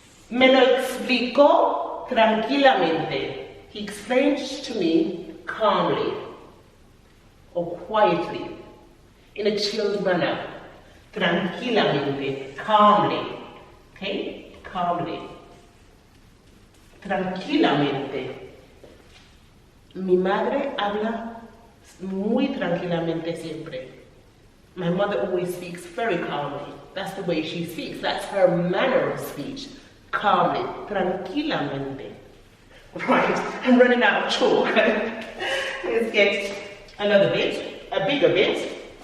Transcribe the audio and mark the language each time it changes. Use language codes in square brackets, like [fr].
[es] Me lo explicó tranquilamente. [en] He explained to me calmly or quietly, in a chilled manner. Tranquilamente, calmly. Okay? Calmly. [es] Tranquilamente. Mi madre habla muy tranquilamente siempre. [en] My mother always speaks very calmly. That's the way she speaks. That's her manner of speech. Calmly. Tranquilamente. Right, I'm running out of chalk. Let's get another bit, a bigger bit.